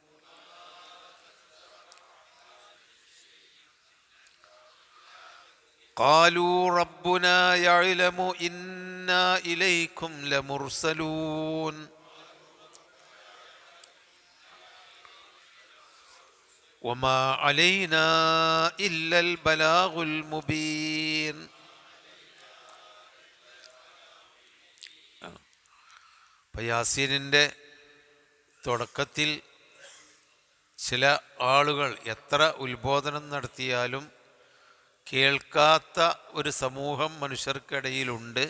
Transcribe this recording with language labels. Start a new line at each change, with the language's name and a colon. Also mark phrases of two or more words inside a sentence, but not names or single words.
Arabic: قالوا ربنا يعلم إنا إليكم لمرسلون وما علينا إلا البلاغ المبين.
Malayalam: യാസീനിൻ്റെ തുടക്കത്തിൽ ചില ആളുകൾ എത്ര ഉത്ബോധനം നടത്തിയാലും കേൾക്കാത്ത ഒരു സമൂഹം മനുഷ്യർക്കിടയിലുണ്ട്.